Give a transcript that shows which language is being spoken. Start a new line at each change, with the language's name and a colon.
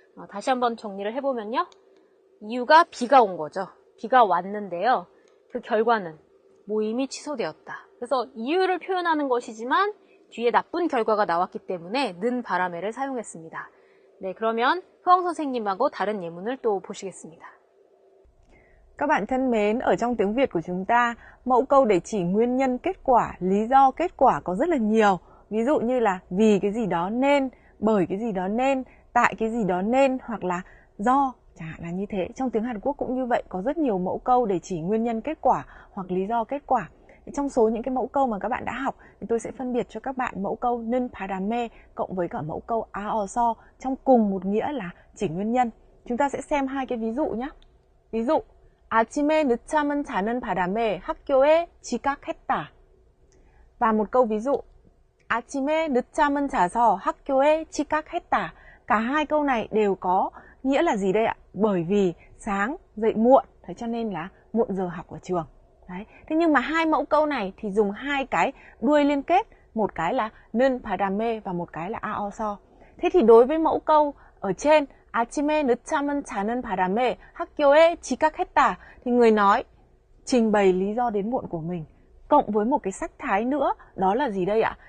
Korean: 다시 한번 정리를 해보면요. 이유가 비가 온 거죠. 비가 왔는데요. 그 결과는 모임이 취소되었다. 그래서 이유를 표현하는 것이지만 뒤에 나쁜 결과가 나왔기 때문에 는 바람에를 사용했습니다. 네, 그러면 흐엉 선생님하고 다른 예문을 또 보시겠습니다.
Vietnamese: Các bạn thân mến, ở trong tiếng Việt của chúng ta, mẫu câu để chỉ nguyên nhân kết quả, lý do kết quả có rất là nhiều. Ví dụ như là vì cái gì đó nên, bởi cái gì đó nên, tại cái gì đó nên, hoặc là do, chẳng hạn là như thế. Trong tiếng Hàn Quốc cũng như vậy, có rất nhiều mẫu câu để chỉ nguyên nhân kết quả hoặc lý do kết quả. Trong số những cái mẫu câu mà các bạn đã học thì tôi sẽ phân biệt cho các bạn mẫu câu 는 바람에 cộng với cả mẫu câu 아어서 trong cùng một nghĩa là chỉ nguyên nhân. Chúng ta sẽ xem hai cái ví dụ nhé. Ví dụ
Korean: 아침에 늦잠은 자는 바람에 학교에 지각했다.
Vietnamese: Và một câu ví dụ
Korean: 아침에 늦잠은 자서 학교에 지각했다.
Vietnamese: Cả hai câu này đều có nghĩa là gì đây ạ? Bởi vì sáng dậy muộn, thế cho nên là muộn giờ học ở trường. Đấy. Thế nhưng mà hai mẫu câu này thì dùng hai cái đuôi liên kết, một cái là 는 바람에 và một cái là 아어서. Thế thì đối với mẫu câu ở trên
Korean: 아침에 늦잠은 자는 바람에 학교에 지각했다
Vietnamese: thì người nói trình bày lý do đến muộn của mình cộng với một cái sắc thái nữa, đó là gì đây ạ?